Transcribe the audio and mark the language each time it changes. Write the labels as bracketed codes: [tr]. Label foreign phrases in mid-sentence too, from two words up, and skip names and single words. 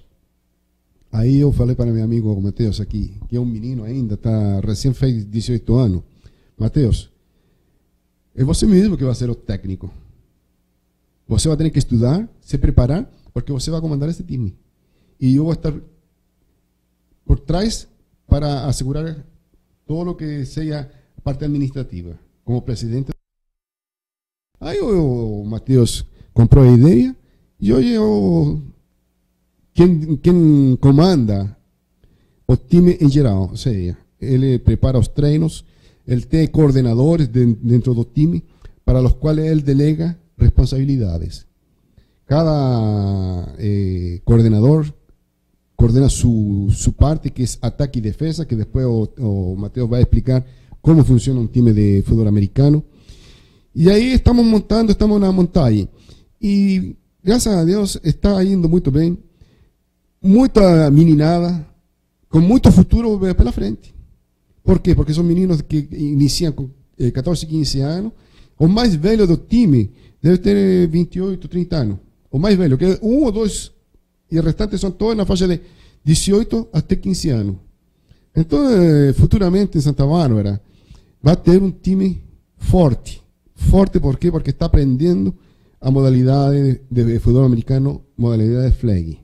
[pt] Aí eu falei para meu amigo Mateus aqui, que é um menino ainda, recém fez 18 anos. Mateus, é você mesmo que vai ser o técnico. Você vai ter que estudar, se preparar, porque você vai comandar esse time. E eu vou estar por trás para assegurar [es] todo lo que sea parte administrativa, como presidente. [pt] Aí o Matheus comprou a ideia e hoje quem comanda o time em geral, ou seja, ele prepara os treinos, ele tem coordenadores dentro do time para os quais ele delega responsabilidades. Cada coordenador coordena [es] su parte, que es ataque y defensa, que después Mateo va a explicar cómo funciona un time de fútbol americano. Y ahí estamos montando, estamos en una montaña. Y gracias a Dios está yendo muy bien. [pt] Muita meninada, [es] con mucho futuro [pt] pela frente. [es] ¿Por qué? Porque son meninos que inician con 14, 15 años. [pt] O más velho do time [es] debe tener 28, 30 años. [pt] O mais velho, que um ou dois, e o restante são todos na faixa de 18 até 15 anos. Então, futuramente em Santa Bárbara, vai ter um time forte. Forte por quê? Porque está aprendendo a modalidade de futebol americano, modalidade de flag.